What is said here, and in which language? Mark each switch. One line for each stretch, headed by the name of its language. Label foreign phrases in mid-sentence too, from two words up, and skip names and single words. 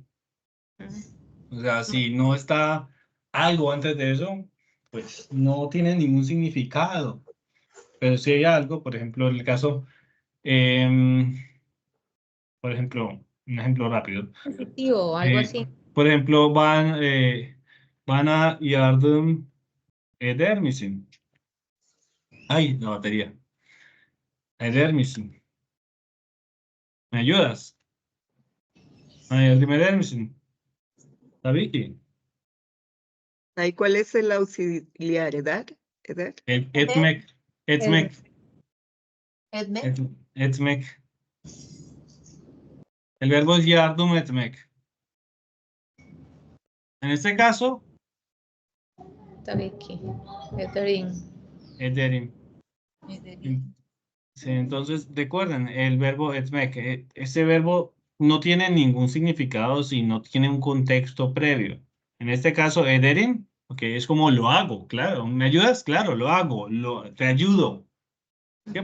Spanish: O sea, si no está algo antes de eso, pues no tiene ningún significado. Pero si hay algo, por ejemplo, en el caso, em, por ejemplo, un ejemplo rápido. Positivo, algo así. Por ejemplo,
Turkish: bana yardım eder misin?
Spanish: Ay, la batería.
Turkish: Eder misin?
Spanish: ¿Me ayudas?
Turkish: Bana yardım eder misin? Tabii ki.
Spanish: Ahí, ¿cuál es el auxiliar? ¿Edad? ¿Edad? Etmek. El- Etmek. Etmek. Etmek. El verbo es
Turkish: yardım etmek.
Spanish: En este caso,
Turkish: Tabii ki. Ederim. ederim. Ederim.
Spanish: Sí, entonces recuerden, el verbo etmek, ese verbo no tiene ningún significado si no tiene un contexto previo. En este caso, ederim, ok, es como lo hago, claro. ¿Me ayudas? Claro, lo hago, te ayudo. ¿Qué?